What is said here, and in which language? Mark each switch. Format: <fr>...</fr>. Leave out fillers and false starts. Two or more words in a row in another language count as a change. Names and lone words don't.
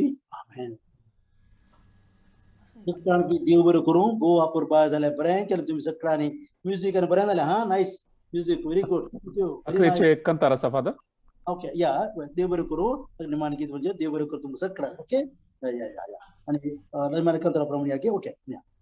<kok>आमेन. सगळ्यांक देव बरें करूं. गो वापर बाय जाल्यार बरें केलें तुमी सगळ्यांनी. म्युझिक बरें जालें.</kok> <en>ha nice music very good.</en> <kok>अकरेचे एक कंतार आसा फादर. ओके या देव बरें करूं. निमाण गीत म्हणजे देव बरें करूं तुमकां सगळ्यांक. ओके या या या आणि निमाण कंतारा प्रमाणे या की ओके या.</kok>